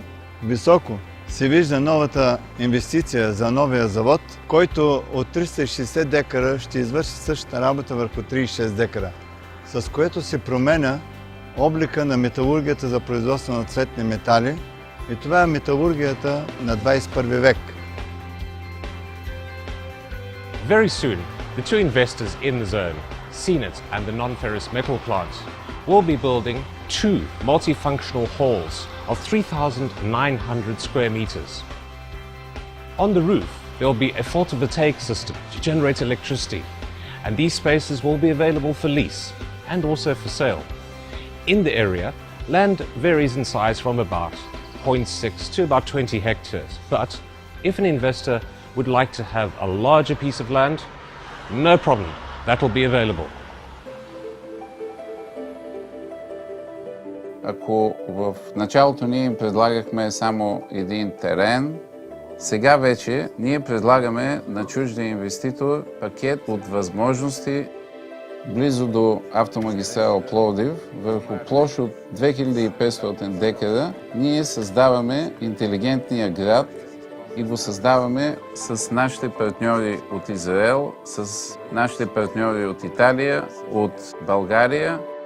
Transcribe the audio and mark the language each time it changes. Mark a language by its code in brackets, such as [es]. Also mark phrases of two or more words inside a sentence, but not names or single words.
[bg] Високо се вижда новата инвестиция за новия завод, който от 360 декара ще извърши същата работа върху 36 декара, с което се променя облика на металургията за производство на цветни метали. И това е металургията на 21 век. [en] Very soon, the two investors in the zone, CNET and the non-ferrous metal plant, will be building 2 multifunctional halls of 3,900 square meters. On the roof, there will be a photovoltaic system to generate electricity, and these spaces will be available for lease and also for sale. In the area, land varies in size from about 0.6 to about 20 hectares. But if an investor would like to have a larger piece of land, no problem, that will be available. [bg] Ако в началото ние им предлагахме само един терен, сега вече ние предлагаме на чуждия инвеститор пакет от възможности близо до автомагистрала Пловдив, върху площ от 2500 декара, ние създаваме интелигентния град и го създаваме с нашите партньори от Израел, с нашите партньори от Италия, от България.